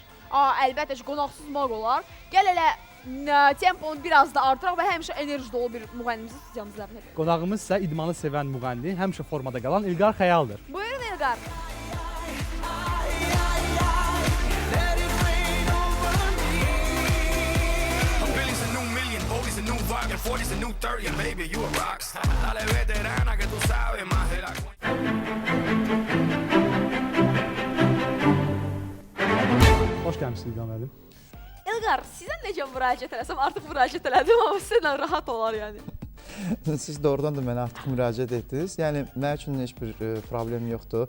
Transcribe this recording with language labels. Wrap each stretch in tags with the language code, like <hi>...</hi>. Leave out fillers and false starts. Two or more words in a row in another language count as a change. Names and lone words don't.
<az>Əlbəttə ki, qonaqsız maq olar. Gəl elə temponu biraz da artıraq və həmişə enerji dolu bir müğənnimizi studiyamıza dəvət edirik. Qonağımız isə idmanı sevən müğənni, həmişə formada qalan İlqar Xəyaldır. Buyurun İlqar.</az> <en>Forty's a new 30, baby, you a rockstar.</en> <es>Dale veterana que tú sabes más de la</es> <az>Xoş gəlmişsiniz İlqar müəllim. İlqar, sizə necə müraciət eləsəm, artıq müraciət elədim, amma sizlə rahat olar yəni. Siz doğrudan da mənə artıq müraciət etdiniz. Yəni mən üçün heç bir problem yoxdur.</az>